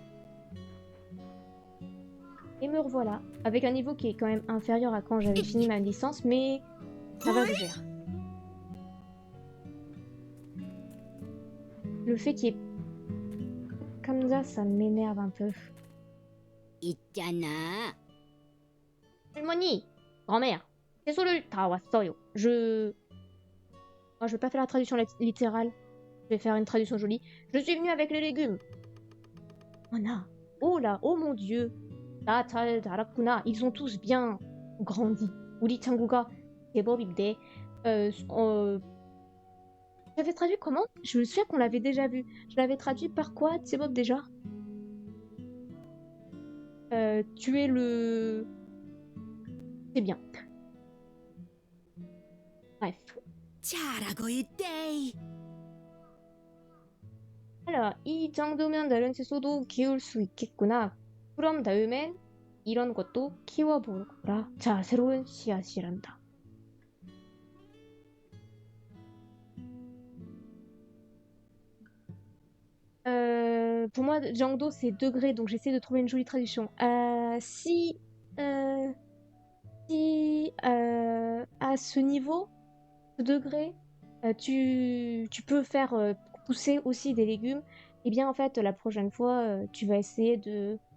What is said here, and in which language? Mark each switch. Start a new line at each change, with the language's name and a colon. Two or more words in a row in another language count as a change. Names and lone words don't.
French: Et me revoilà, avec un niveau qui est quand même inférieur à quand j'avais fini ma licence, mais ça va, je gère. Le fait qu'il y ait comme ça m'énerve un peu.
Korean: 있잖아. 할머니,
French: grand-mère,
Korean: 채소를 다 왔어요.
French: Moi, je vais pas faire la traduction littérale. Je vais faire une traduction jolie. Je suis venue avec les légumes. Oh là, oh mon dieu.
Korean: 다 잘 자랐구나.
French: Ils ont tous bien grandi.
Korean: 우리 친구가 제법인데.
French: J'avais traduit comment? Je me souviens qu'on l'avait déjà vu. Je l'avais traduit par quoi, 제법 déjà? Tu es le... C'est bien. Bref.
Korean: 잘하고 있대. Alors, 이 정도면 다른 채소도 키울 수 있겠구나. 그런 다음엔 이런 것도 키워보라. 자, 새로운 씨앗이란다.
French: Pour moi, Jangdo, c'est degré, donc j'essaie de trouver une jolie traduction. Euh, si à ce niveau, ce degré, tu peux faire pousser aussi des légumes, eh bien en fait, la prochaine fois, tu vas essayer de...